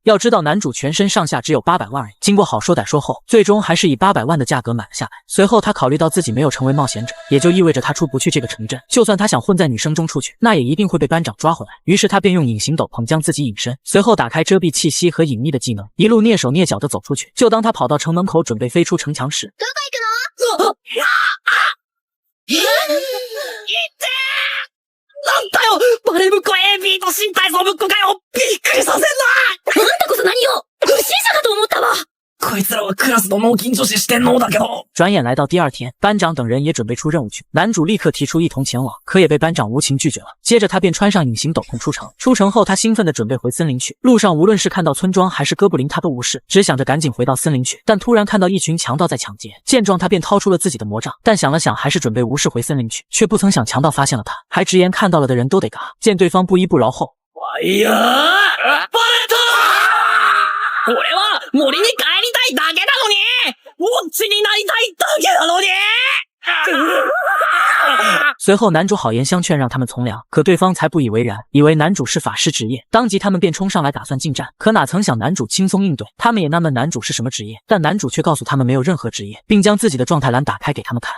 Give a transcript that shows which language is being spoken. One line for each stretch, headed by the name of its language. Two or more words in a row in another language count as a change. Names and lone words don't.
Chinese: 要知道男主全身上下只有800万而已，经过好说歹说后，最终还是以800万的价格买了下来。随后他考虑到自己没有成为冒险者，也就意味着他出不去这个城镇，就算他想混在女生中出去，那也一定会被班长抓回来。于是他便用隐形斗篷将自己隐身，随后打开遮蔽气息和隐匿的技能，一路蹑手蹑脚的走出去。就当他跑到城门口准备飞出城墙时，
Japanese: なんだよバレムコ AB と身体操ぶっこかよびっくりさせんなあんたこそ何よ不審者かと思ったわこいつらはクラスの脳筋女子四天王だけど。
Chinese: 转眼来到第2天，班长等人也准备出任务去，男主立刻提出一同前往，可也被班长无情拒绝了。接着他便穿上隐形斗篷出城，出城后他兴奋地准备回森林去，路上无论是看到村庄还是哥布林他都无视，只想着赶紧回到森林去。但突然看到一群强盗在抢劫，见状他便掏出了自己的魔杖，但想了想还是准备无视回森林去，却不曾想强盗发现了他，还直言看到了的人都得嘎。见对方不依不饶后，
Japanese: いやーバレたー！俺は森に帰りたいだけなのにウォッチになりたいだけなのに
Chinese: 随后男主好言相劝让他们从良，可对方才不以为然，以为男主是法师职业，当即他们便冲上来打算近战。可哪曾想男主轻松应对，他们也纳闷男主是什么职业，但男主却告诉他们没有任何职业，并将自己的状态栏打开给他们看。